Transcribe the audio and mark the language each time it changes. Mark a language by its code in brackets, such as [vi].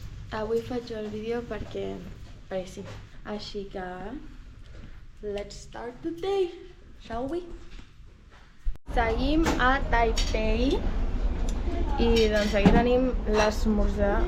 [ca] Avui faig el vídeo perquè sí. Així que... [en] let's start the day, shall we? [ca] Seguim a Taipei i doncs aquí tenim l'esmorzar.